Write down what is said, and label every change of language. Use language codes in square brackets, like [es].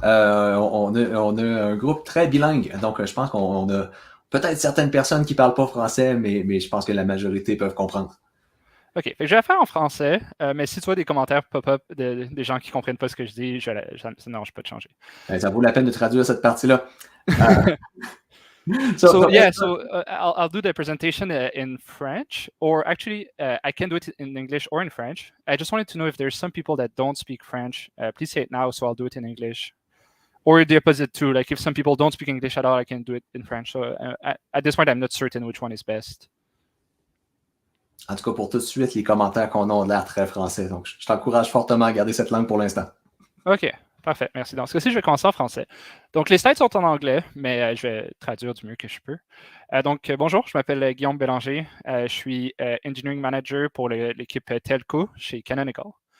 [fr] On a un groupe très bilingue, donc je pense qu'on a peut-être certaines personnes qui ne parlent pas français, mais je pense que la majorité peuvent comprendre. OK, fait que je vais la faire en français, mais si tu vois des commentaires pop-up des gens qui ne comprennent pas ce que je dis, ça ne dérange pas de changer. Ça vaut la peine de traduire cette partie-là. [en] So I'll do the presentation in French, or actually I can do it in English or in French. I just wanted to know if there's some people that don't speak French. Please say it now, so I'll do it in English. Or the opposite too, like if some people don't speak English at all, I can do it in French. So at this point, I'm not certain which one is best. [fr] En tout cas, pour tout de suite, les commentaires qu'on a ont l'air très français. Donc, je t'encourage fortement à garder cette langue pour l'instant. OK, parfait. Merci. Dans ce cas-ci, je vais commencer en français. Donc, les slides sont en anglais, mais je vais traduire du mieux que je peux. Donc, bonjour, je m'appelle Guillaume Belanger. Je suis Engineering Manager pour l'équipe Telco chez Canonical.